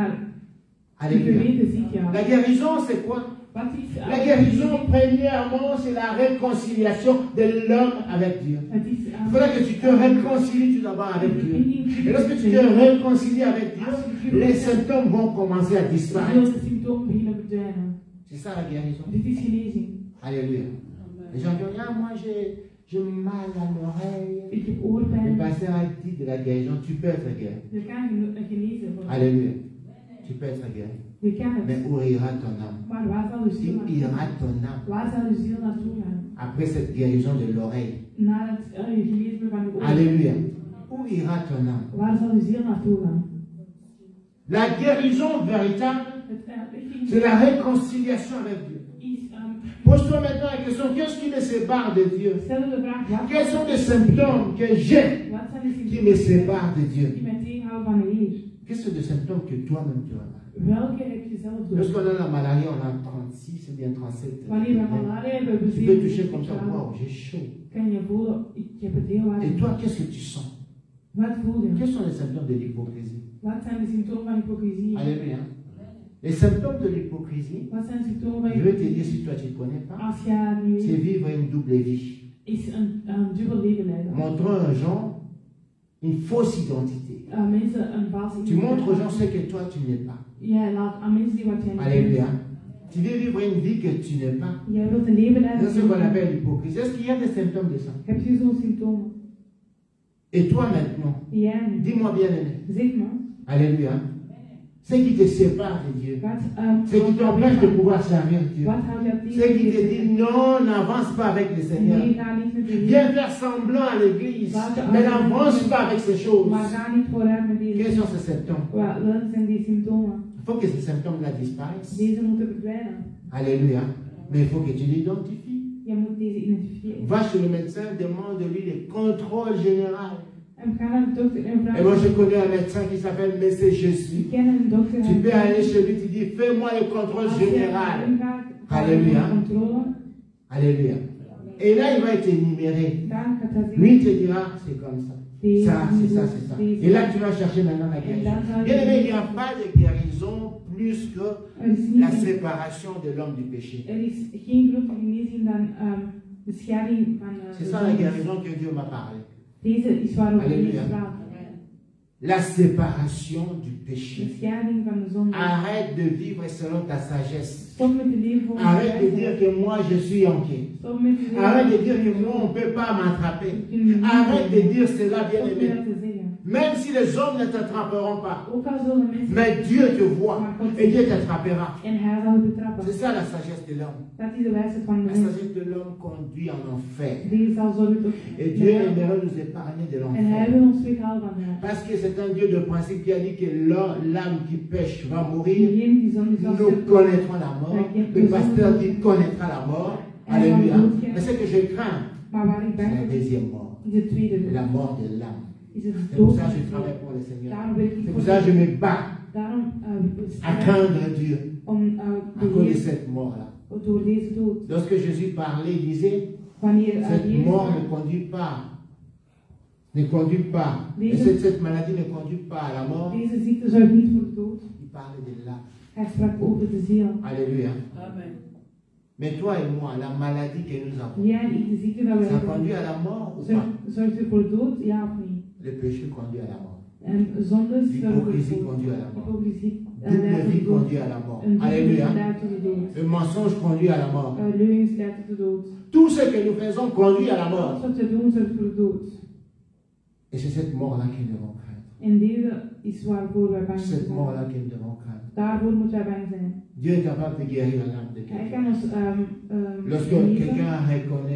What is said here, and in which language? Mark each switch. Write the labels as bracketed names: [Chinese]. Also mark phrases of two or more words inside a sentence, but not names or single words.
[Dutch] Maar je [French] Alléluia. [Dutch] geweten ziet jou. [French] La guérison, c'est quoi? [Dutch] Wat is [French] La guérison, premièrement, c'est la réconciliation de l'homme avec Dieu. [Dutch] Het is [French] Il faudra que tu te réconcilies tout d'abord avec Dieu. Et lorsque tu te réconcilies avec Dieu, les symptômes vont commencer à disparaître. [Dutch] de symptomen beginnen verdwijnen. [French] C'est ça la guérison. [Dutch] Dit is genezing. [French] Alléluia. Les gens disent, ah, moi j'ai mal à l'oreille. [Dutch] Ik heb [French] Le [Dutch] oorpijn. [French] pasteur a dit de la guérison, tu peux être guéri. [Dutch] Je kan genezen worden. [French] Alléluia. Tu peux être guéri. [Dutch] Je kan het. [French] Mais où ira ton âme? [Dutch] Maar waar zal uw ziel [French] Où [Dutch] naartoe [French] ira [Dutch] gaan? [French] ton âme [Dutch] Waar zal uw ziel naartoe gaan? [French] après cette guérison de l'oreille? [Dutch] Na het genezen van uw oor. [French] Alléluia. Où ira ton âme? [Dutch] Waar zal uw ziel naartoe gaan? [French] La guérison véritable, [Dutch] Het [French] c'est la réconciliation avec Dieu. [Dutch] is, [French] Pose-toi maintenant la question, qu'est-ce qui me sépare de Dieu? [Dutch] stel je de vraag, wat [French] Quels sont les symptômes que j'ai [Dutch] wat zijn de [French] qui me [Dutch] symptomen [French] séparent de Dieu? [Dutch] die mij tegenhouden van de Heer? [French] Quels sont les symptômes que toi-même tu as? [Dutch] Welke heb je zelf door? [French] Lorsqu'on a la maladie, on a 36 ou bien 37. [Dutch] Wanneer we malaria hebben, [French] Tu peux toucher comme ça, wow, j'ai chaud. [Dutch] kan je voelen, ik heb het heel hard. [French] Et toi, qu'est-ce que tu sens? [Dutch] Wat voel je? [French] Quels sont les symptômes de l'hypocrisie? [Dutch] Wat zijn de symptomen van hypocrisie? [French] Alléluia. Les symptômes de l'hypocrisie, [Dutch] Wat zijn symptomen van [French] je vais te dire [Dutch] hypocrisie? [French] si toi tu ne connais pas, [Dutch] Als je het niet [French] c'est [Dutch] weet, [French] vivre une double vie. [Dutch] is een dubbel leven leiden. [French] Montrant aux gens une fausse identité. [Dutch] Mensen een valse [French] Tu montres aux gens ce que toi tu n'es pas. [Dutch] Jij laat aan mensen zien wat jij niet [French] Alléluia. [Dutch] bent. [French] Tu veux vivre une vie que tu n'es pas. [Dutch] Jij wilt een leven leiden. [French] C'est ce qu'on appelle l'hypocrisie. Est-ce qu'il y a des symptômes de ça? [Dutch] Heb je zo'n symptomen? [French] Et toi maintenant, [Dutch] Jij nu. [French] dis-moi bien aimé. [Dutch] Zeg me. [French] Alléluia. Ce qui te sépare de Dieu. [Dutch] Wat, [French] Ce qui t'empêche de pouvoir servir Dieu. [Dutch] wat houdt jou [French] Ce qui te [Dutch] tegen? [French] dit non, n'avance pas avec le Seigneur. [Dutch] Nee, ga niet met de [French] Viens [Dutch] Heer. [French] faire semblant à l'église, mais n'avance pas avec ces choses. [Dutch] Maar ga niet vooruit met [French] Quels [Dutch] deze. [French] sont ces symptômes? [Dutch] Welke zijn die symptomen? [French] Il faut que ces symptômes-là disparaissent. [Dutch] Deze moeten verdwijnen. [French] Alléluia. Mais il faut que tu l'identifies. [Dutch] Je moet deze identifiëren. [French] Va chez le médecin, demande-lui le contrôle général. [Dutch] En ga naar de dokter en vraag. [French] Et moi, je connais un médecin qui s'appelle Monsieur Jésus. [Dutch] Ik ken een dokter. [French] Tu peux aller chez lui, tu dis, fais-moi le contrôle général. Alléluia. Alléluia. Et là, il va être énuméré. Lui, il te dira, c'est comme ça. Ça, c'est ça, c'est ça. Et là, tu vas chercher maintenant la guérison. Bien aimé, il n'y a pas de guérison plus que la séparation de l'homme du péché. [Dutch] Er is geen grote genezing dan de scheiding van [French] C'est ça la guérison que Dieu m'a parlé. [Dutch] Deze is waarover [French] Alléluia. [Dutch] Jezus praat. [French] La séparation du [Dutch] De [French] péché. [Dutch] scheiding van de zonde. [French] Arrête de vivre selon ta sagesse. [Dutch] Stop met te leven volgens [French] Arrête de [Dutch] wijsheid. [French] dire que moi je suis enqué. [Dutch] Stop met te zeggen. [French] Arrête de dire que moi on ne peut pas m'attraper. Arrête de dire cela, bien [Dutch] Stop [French] aimé. [Dutch] met dat te zeggen. [French] Même si les hommes ne t'attraperont pas. [Dutch] Ook al zullen mensen. [French] Mais Dieu te voit et Dieu t'attrapera. [Dutch] En hij zal je betrappen. [French] C'est ça la sagesse de l'homme. [Dutch] Dat is de wijsheid van de [French] La [Dutch] mens. [French] sagesse de l'homme conduit en enfer. [Dutch] Deze zal zorgen tot. [French] Et Dieu aimerait nous épargner de [Dutch] En hij [French] l'enfer. [Dutch] wil ons weghalen van haar. [French] Parce que c'est un Dieu de principe qui a dit que l'âme qui pêche va mourir. [Dutch] Degene die zonde zal [French] Nous connaîtrons la mort. Le pasteur dit connaîtra la mort. Alléluia. Mais ce que je crains, [Dutch] Maar waar ik [French] c'est la [Dutch] bang voor [French] deuxième mort. [Dutch] is de tweede [French] La [Dutch] dood. [French] mort de l'âme. [Dutch] Is het [French] C'est pour [Dutch] dood [French] ça [Dutch] van [French] que je [Dutch] de [French] travaille [Dutch] ziel. [French] pour le Seigneur. [Dutch] Daarom werk ik [French] C'est [Dutch] voor [French] pour ça que je me bats [Dutch] Daarom [French] à craindre Dieu [Dutch] om [French] à cause de cette mort-là. [Dutch] door deze dood. [French] Lorsque Jésus parlait, il disait, [Dutch] Wanneer [French] cette [Dutch] Jezus [French] mort ne conduit pas. Ne conduit pas. Et cette maladie ne conduit pas à la mort. [Dutch] deze ziekte zorgt niet voor de dood. [French] Il parlait de l'âme. [Dutch] Hij sprak over de ziel. [French] Alléluia. Amen. Mais toi et moi, la maladie que nous avons, [Dutch] Jij en ik, de ziekte dat we [French] ça [Dutch] hebben, [French] conduit à la mort ou pas? [Dutch] zorgt er voor de dood, ja of niet? [French] Le péché conduit à la mort. [Dutch] En zonde zorgt er [French] L'hypocrisie [Dutch] voor [French] conduit à la mort. [Dutch] hypocrisie. [French] Double vie conduit à la mort. Alléluia. [Dutch] Leidt tot de dood. [French] Le mensonge conduit à la mort. [Dutch] Leugens leidt tot de dood. [French] Tout ce que nous faisons conduit à la mort. [Dutch] Alles wat we doen zorgt voor de dood. [French] Et c'est cette mort-là que nous devons craindre. [Dutch] En deze is waarvoor wij bang [French] C'est cette [Dutch] zijn. [French] mort-là que nous devons craindre. [Dutch] Daarvoor moeten wij bang zijn. [French] Dieu est capable de guérir l'âme de [Dutch] Hij [French] quelqu'un. [Dutch] kan ons [French] Lorsque [Dutch] genezen. [French] quelqu'un reconnaît,